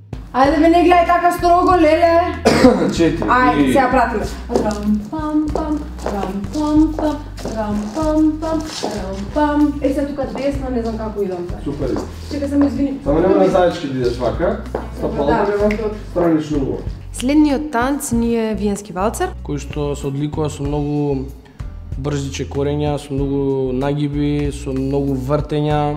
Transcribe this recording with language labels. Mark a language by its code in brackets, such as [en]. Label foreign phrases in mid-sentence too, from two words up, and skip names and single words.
[mk] Ајде бе, не гледај така строго, леле. 4. Ајде, сега пратиме. Рам-пам-пам, рам-пам-пам, рам-пам-пам, рам-пам. Сега тука десно, не знам како идам. Супер. Чекай, само извини. Само нема на заечки да идеш вака. Стапалата нема странично убаво. Следниот танц ни е виенски валцер, кој што се одликува со многу брзи чекорења, со многу нагиби, со многу вртења.